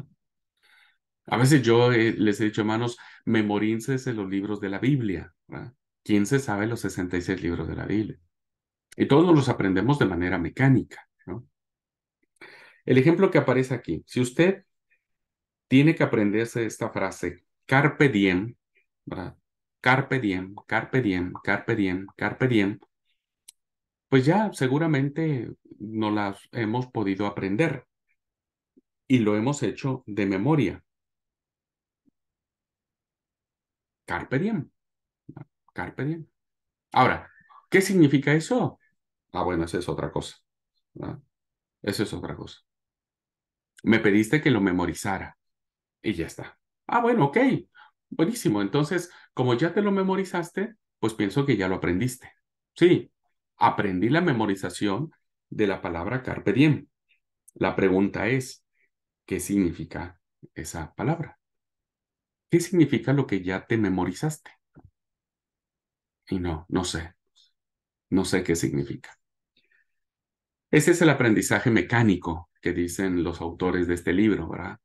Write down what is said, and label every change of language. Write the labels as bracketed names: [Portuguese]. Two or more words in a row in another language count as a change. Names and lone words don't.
[Spanish] A veces yo les he dicho, hermanos, memorícense los libros de la Biblia, ¿verdad? ¿Quién se sabe los 66 libros de la Biblia? Y todos nos los aprendemos de manera mecánica, ¿no? El ejemplo que aparece aquí, si usted tiene que aprenderse esta frase, [Latin] carpe diem, ¿verdad? Carpe diem, carpe diem, carpe diem, carpe diem, [Spanish] pues ya seguramente no las hemos podido aprender y lo hemos hecho de memoria. [Latin] Carpe diem, ¿no? Carpe diem. [Spanish] Ahora, ¿qué significa eso? Ah, bueno, esa es otra cosa, ¿verdad? Eso es otra cosa. Me pediste que lo memorizara y ya está. Ah, bueno, ok, buenísimo. Entonces, como ya te lo memorizaste, pues pienso que ya lo aprendiste. Sí, aprendí la memorización de la palabra [Latin] carpe diem. [Spanish] La pregunta es, ¿qué significa esa palabra? ¿Qué significa lo que ya te memorizaste? Y no sé, no sé qué significa. Ese es el aprendizaje mecánico que dicen los autores de este libro, ¿verdad?